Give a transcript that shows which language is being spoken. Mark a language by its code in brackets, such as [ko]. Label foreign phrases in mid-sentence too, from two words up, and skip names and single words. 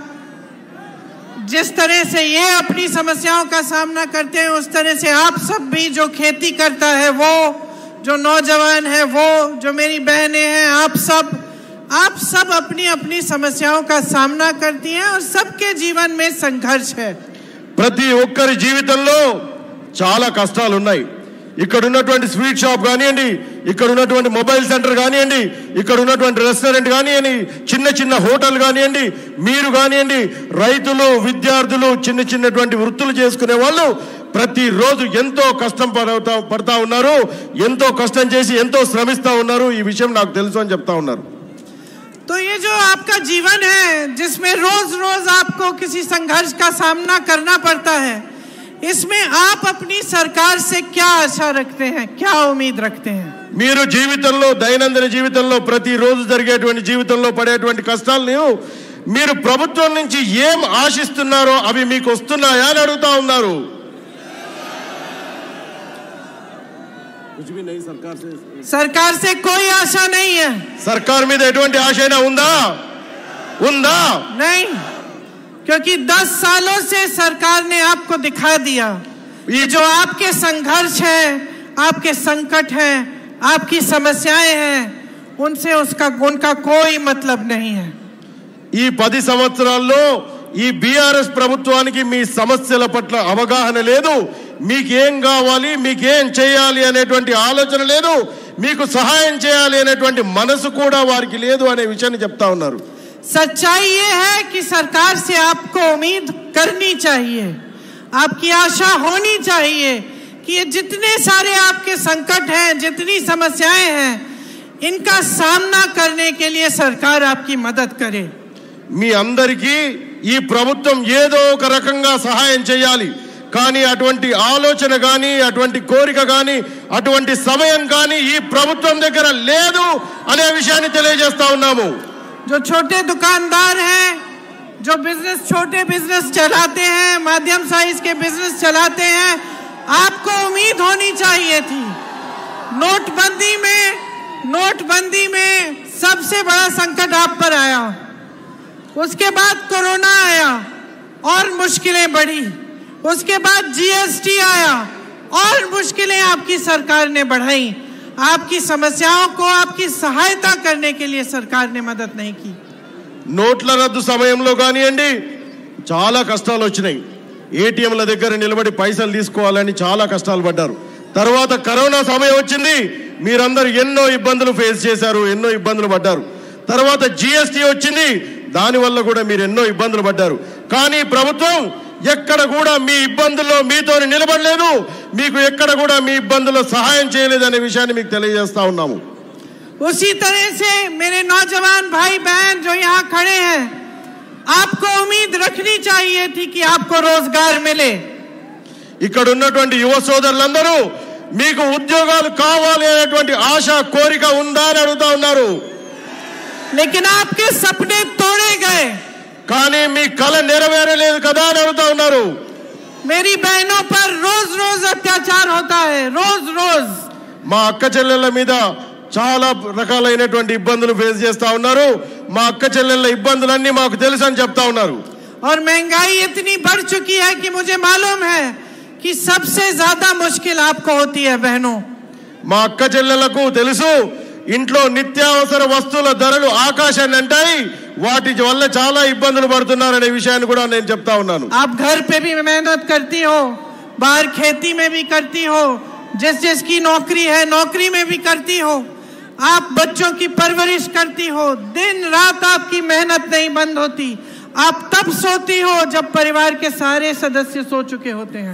[hi] जिस तरह से ये अपनी समस्याओं का सामना करते हैं उस तरह से आप सब भी, जो खेती करता है वो, जो नौजवान है वो, जो मेरी बहनें हैं, आप सब अपनी अपनी समस्याओं का सामना करती हैं और सबके जीवन में संघर्ष है। [te] ప్రతి ఒక్కరి జీవితంలో చాలా కష్టాలు ఉన్నాయి। ఇక్కడ ఉన్నటువంటి [en] sweet shop [te] కానివ్వండి, ఇక్కడ ఉన్నటువంటి [en] mobile center [te] కానివ్వండి, ఇక్కడ ఉన్నటువంటి రెస్టారెంట్ కానివ్వండి, చిన్న చిన్న హోటల్ కానివ్వండి, మీరు కానివ్వండి, రైతులు, విద్యార్థులు, చిన్నటువంటి వృత్తులు చేసుకునే వాళ్ళు ప్రతిరోజు ఎంతో కష్టం పడతా ఉన్నారు, ఎంతో కష్టం చేసి ఎంతో శ్రమిస్తా ఉన్నారు। ఈ విషయం నాకు తెలుసు అని చెప్తా ఉన్నారు। [hi] तो ये जो आपका जीवन है जिसमें रोज रोज आपको किसी संघर्ष का सामना करना पड़ता है, इसमें आप अपनी सरकार से क्या आशा रखते हैं, क्या उम्मीद रखते हैं। [te] మీరు జీవితంలో, దైనందిన జీవితంలో, ప్రతిరోజు జరిగేటువంటి జీవితంలో పడేటువంటి కష్టాలను మీరు ప్రభుత్వం నుంచి ఏం ఆశిస్తున్నారో అవి మీకు వస్తున్నాయా అని అడుగుతా ఉన్నారు। [hi] सरकार से कोई आशा नहीं है। [te] सरकार మీద ఎటువంటి ఆశ అయినా ఉందా? [hi] नहीं, क्योंकि 10 सालों से सरकार ने आपको दिखा दिया ये जो आपके संघर्ष है, आपके संकट हैं, आपकी समस्याएं हैं, उनका कोई मतलब नहीं है। [te] ఈ 10 సంవత్సరాల్లో ఈ బీఆర్ఎస్ ప్రభుత్వానికి మీ సమస్యల పట్ల అవగాహన లేదు, మీకేం కావాలి, మీకేం చేయాలి అనేటువంటి ఆలోచన లేదు, మీకు సహాయం చేయాలి అనేటువంటి మనసు కూడా వారికి లేదు అనే విషయాన్ని చెప్తా ఉన్నారు। [hi] सच्चाई ये है कि सरकार से आपको उम्मीद करनी चाहिए, आपकी आशा होनी चाहिए कि ये जितने सारे आपके संकट हैं, जितनी समस्याएं हैं, इनका सामना करने के लिए सरकार आपकी मदद करे। [te] మీ అందరికీ ఈ ప్రభుత్వం ఏదో ఒక రకంగా సహాయం చేయాలి, కానీ అటువంటి ఆలోచన గాని, అటువంటి కోరిక గాని, అటువంటి సమయం గాని ఈ ప్రభుత్వం దగ్గర లేదు అనే విషయాన్ని తెలియజేస్తా ఉన్నాము। [hi] जो छोटे दुकानदार हैं, जो बिजनेस, छोटे बिजनेस चलाते हैं, मध्यम साइज के बिजनेस चलाते हैं, आपको उम्मीद होनी चाहिए थी। नोटबंदी में सबसे बड़ा संकट आप पर आया, उसके बाद कोरोना आया और मुश्किलें बढ़ी, उसके बाद जीएसटी आया और मुश्किलें आपकी सरकार ने बढ़ाई। आपकी समस्याओं को, आपकी सहायता करने के लिए सरकार ने मदद नहीं की। [te] నోట్ల రద్దు సమయంలో కానివ్వండి చాలా కష్టాలు వచ్చినాయి. ఏటీఎంల దగ్గర నిలబడి పైసలు తీసుకోవాలని చాలా కష్టాలు పడ్డారు. తర్వాత కరోనా సమయం వచ్చింది, మీరందరూ ఎన్నో ఇబ్బందులు ఫేస్ చేశారు, ఎన్నో ఇబ్బందులు పడ్డారు. తర్వాత జీఎస్టీ వచ్చింది, దానివల్ల కూడా మీరు ఎన్నో ఇబ్బందులు పడ్డారు. కానీ ప్రభుత్వం ఎక్కడ కూడా మీ ఇబ్బందుల్లో మీతో నిలబడలేదు, మీకు ఎక్కడ కూడా మీ ఇబ్బందుల్లో సహాయం చేయలేదు అనే విషయాన్ని మీకు తెలియజేస్తా ఉన్నాము. [hi] उसी तरह से मेरे नौजवान भाई बहन जो यहाँ खड़े हैं, आपको उम्मीद रखनी चाहिए थी कि आपको रोजगार मिले. [te] ఇక్కడ ఉన్నటువంటి యువ సోదరులందరూ మీకు ఉద్యోగాలు కావాలి అనేటువంటి ఆశ, కోరిక ఉందా అని అడుగుతా ఉన్నారు. [hi] लेकिन आपके सपने तोड़े गए, [te] కానీ మీ కల నెరవేరలేదు కదా అని అడుగుతా ఉన్నారు. [hi] मेरी बहनों पर रोज रोज अत्याचार होता है, रोज रोज. [te] మా అక్క చెల్లెళ్ళ మీద చాలా రకాలైనటువంటి ఇబ్బందులు ఫేస్ చేస్తా ఉన్నారు. మా అక్క చెల్లెళ్ళ ఇబ్బందులన్నీ మాకు తెలుసు అని చెప్తా ఉన్నారు. [hi] और महंगाई इतनी बढ़ चुकी है कि मुझे मालूम है कि सबसे ज्यादा मुश्किल आपको होती है बहनों. [te] మా అక్క చెల్లెళ్లకు తెలుసు, ఇంట్లో నిత్యావసర వస్తువుల ధరలు ఆకాశాన్ని అంటాయి, వాటి వల్ల చాలా ఇబ్బందులు పడుతున్నారనే విషయాన్ని కూడా నేను చెప్తా ఉన్నాను. [hi] आप घर पे भी मेहनत करती हो, बाहर खेती में भी करती हो, जिसकी नौकरी है नौकरी में भी करती हो, आप बच्चों की परवरिश करती हो, दिन रात आपकी मेहनत नहीं बंद होती. आप तब सोती हो जब परिवार के सारे सदस्य सो चुके होते हैं.